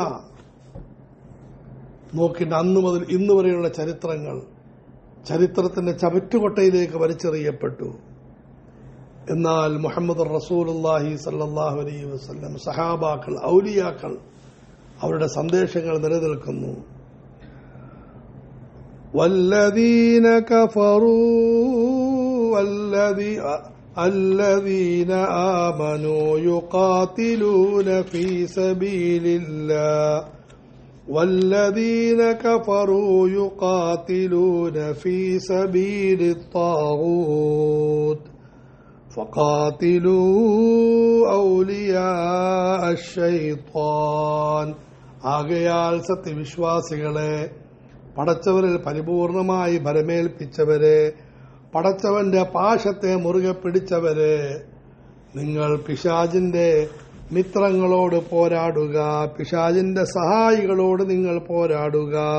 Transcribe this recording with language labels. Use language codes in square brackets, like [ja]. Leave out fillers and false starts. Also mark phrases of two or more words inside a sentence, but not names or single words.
[ml] നോക്കിയിട്ട് അന്നു മുതൽ ഇന്നു വരെയുള്ള ചരിത്രത്തിന്റെ ചവറ്റുകൊട്ടയിലേക്ക് വലിച്ചെറിയപ്പെട്ടു. എന്നാൽ മുഹമ്മദ് [ar] رسول الله صلى الله عليه وسلم, [ml] സഹാബാക്കൾ, ഔലിയാക്കൾ, അവരുടെ സന്ദേശങ്ങൾ നിലനിൽക്കുന്നു. [ar] والذين كفروا الذين آمنوا يقاتلون في سبيل الله والذين كفروا يقاتلون في سبيل الطاغوت فقاتلوا أولياء الشيطان. [ml] ആകയാൽ സത്യവിശ്വാസികളെ, പടച്ചവരിൽ പരിപൂർണമായി ഭരമേൽപ്പിച്ചവരെ, പടച്ചവന്റെ പാശത്തെ മുറുകെ പിടിച്ചവരെ, നിങ്ങൾ പിശാചിന്റെ മിത്രങ്ങളോട് പോരാടുക, പിശാചിന്റെ സഹായികളോട് നിങ്ങൾ പോരാടുക.